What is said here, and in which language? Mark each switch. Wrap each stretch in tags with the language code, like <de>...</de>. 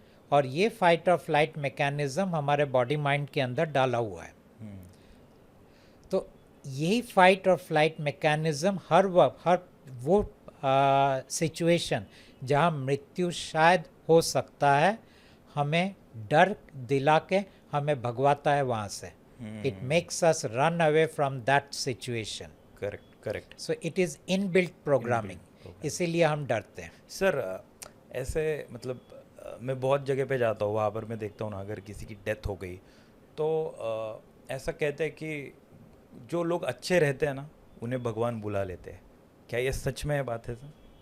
<hi>और ये फाइट और फ्लाइट मैकेनिज्म हमारे बॉडी माइंड के अंदर डाला हुआ है। तो यही फाइट और फ्लाइट मैकेनिज्म हर वो सिचुएशन जहाँ मृत्यु शायद हो सकता है, हमें डर दिला के हमें भगवाता है वहाँ से।</hi> <en>It makes us run away from that situation. Correct So it is inbuilt programming.</en> <hi>इसीलिए हम डरते हैं. सर ऐसे मतलब मैं बहुत जगह पे जाता हूँ, वहाँ पर मैं देखता हूँ ना, अगर किसी की डेथ हो गई तो ऐसा कहते हैं कि जो लोग अच्छे रहते हैं ना उन्हें भगवान बुला लेते हैं. क्या ये सच में है बात है सर?</hi>